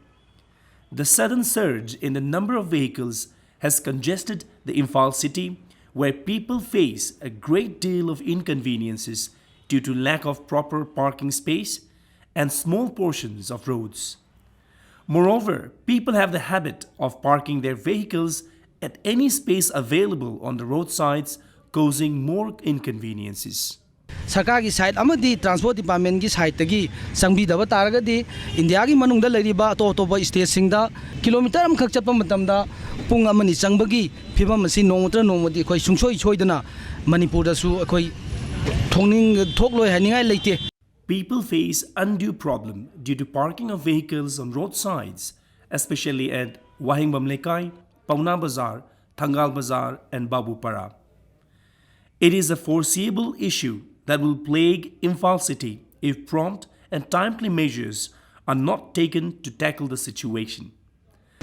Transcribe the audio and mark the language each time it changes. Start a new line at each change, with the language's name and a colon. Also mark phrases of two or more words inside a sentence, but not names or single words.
English: The sudden surge in the number of vehicles has congested the Imphal city, where people face a great deal of inconveniences due to lack of proper parking space and small portions of roads. Moreover, people have the habit of parking their vehicles at any space available on the roadsides, causing more inconveniences.
Manipuri: Sarkargi side amadi
English: transport department
Manipuri: gi side tagi sangbidaba taragadi India gi manungda leriba to state singda kilometer am khak chappa matamda pung amani changbagi phibam asi nongtra nongmodi khoi sungsoi choidana Manipur da su khoi thongning thokloi haningai leite.
English: People face undue problem due to parking of vehicles on roadsides, especially at Wahingbam Lekai, Pauna Bazar, Thangal Bazar and Babupara. It is a foreseeable issue that will plague Imphal city if prompt and timely measures are not taken to tackle the situation.